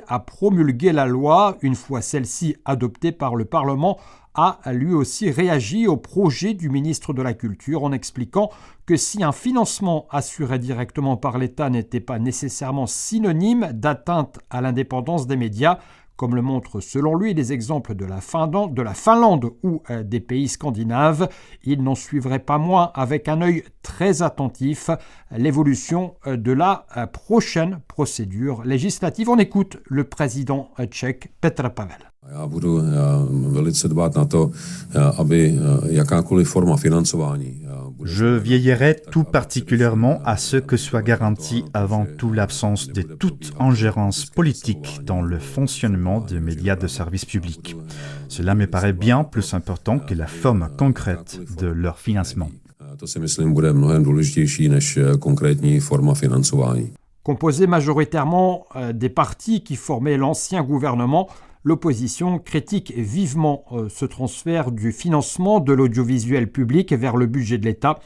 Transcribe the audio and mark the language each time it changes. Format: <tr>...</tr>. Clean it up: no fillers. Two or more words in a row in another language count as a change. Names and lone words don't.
<fr>à promulguer la loi une fois celle-ci adoptée par le Parlement, a lui aussi réagi au projet du ministre de la Culture en expliquant que si un financement assuré directement par l'État n'était pas nécessairement synonyme d'atteinte à l'indépendance des médias, comme le montrent selon lui les exemples de la Finlande ou des pays scandinaves, il n'en suivrait pas moins avec un œil très attentif l'évolution de la prochaine procédure législative. On écoute le président tchèque Petr Pavel.</fr> <cs>Já budu velice dbát na to, aby jakákoliv forma financování</cs> <fr>Je veillerai tout particulièrement à ce que soit garantie avant tout l'absence de toute ingérence politique dans le fonctionnement des médias de service public. Cela me paraît bien plus important que la forme concrète de leur financement. Composé majoritairement des partis qui formaient l'ancien gouvernement, l'opposition critique vivement ce transfert du financement de l'audiovisuel public vers le budget de l'État.</fr>